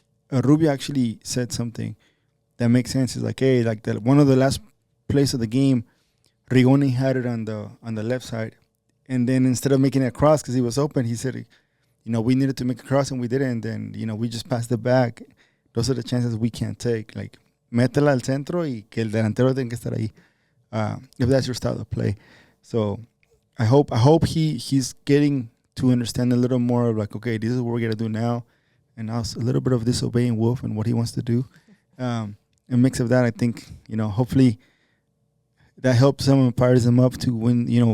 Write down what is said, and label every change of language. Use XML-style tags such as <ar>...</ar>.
<en>Rubio actually said something that makes sense. It's like, hey, like one of the last plays of the game, Rigoni had it on the left side, and then instead of making it across because he was open, he said, we needed to make a cross and we didn't. And then we just passed it back. Those are the chances we can't take.</en> <es>Like, métela al centro y que el delantero tenga que estar ahí.</es> <en>If that's your style of play. So I hope he's getting to understand a little more of like, okay, this is what we're gonna do now, and also a little bit of disobeying Wolff and what he wants to do. A mix of that, I think, hopefully that helps him and fires him up to win.</en>